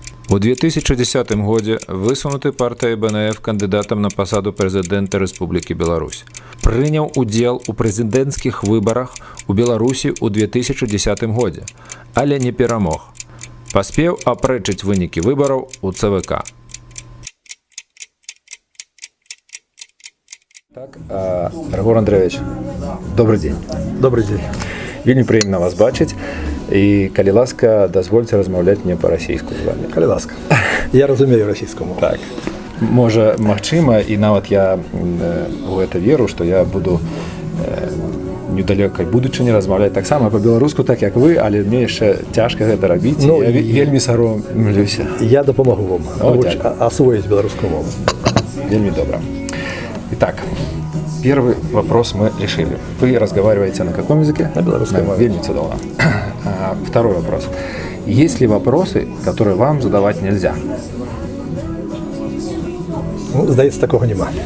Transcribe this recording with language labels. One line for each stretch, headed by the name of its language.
Belarusian: У 2010 годзе высунуты партыяй БНФ кандыдатам на пасаду прэзідэнта Рэспублікі Беларусь. Прыняў удзел у прэзідэнцкіх выбарах у Беларусі ў 2010 годзе, але не перамог. Паспеў апрэчыць вынікі выбараў у ЦВК.
Russian: Так, Рыгор Андреевич, добрый день. Добрый день.
Belarusian: Вельмі прыемна вас бачыць. І, калі ласка, дазвольце размаўляць мне па-расійску з вами. Калі ласка. Я разумею расійскую мову. Так. Можа, магчыма, і нават я у гэта веру, што я буду недалёкай будучыні размаўляць таксама па-беларуску, так як вы, але мне яшчэ цяжка гэта рабіць. Я вельмі саромлюся. Я дапамагу вам асвоіць беларускую мову. Вельмі добра.
Russian: Итак, первый вопрос мы решили. Вы разговариваете на каком языке? На белорусском.
Belarusian: Вельми цудово.
Russian: Второй вопрос. Есть ли вопросы, которые вам задавать нельзя?
Belarusian: Ну, здаецца, такого нема.